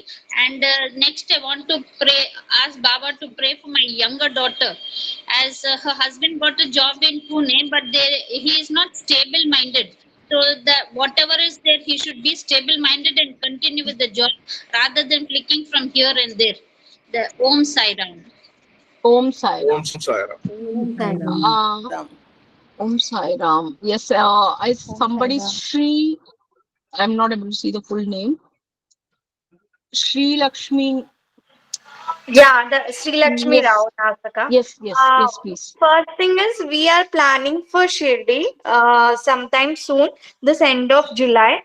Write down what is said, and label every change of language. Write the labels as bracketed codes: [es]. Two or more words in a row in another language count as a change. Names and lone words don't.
[en] And next, I want to pray, ask Baba to pray for my younger daughter, as her husband got a job in Pune, but he is not stable-minded. So that whatever is there, he should be stable-minded and continue with the job rather than flicking from here and there. [sa] The ॐ साई राम. ॐ साई राम. ॐ साई राम. ॐ साई राम. ॐ साई राम. [en] Yes, somebody Shri. I'm not able to see the full name. Shri Lakshmi. Yeah, the Sri Lakshmi Yes. Rao Nasaka. Yes, yes, yes, please. First thing is we are planning for Shirdi sometime soon, this end of July.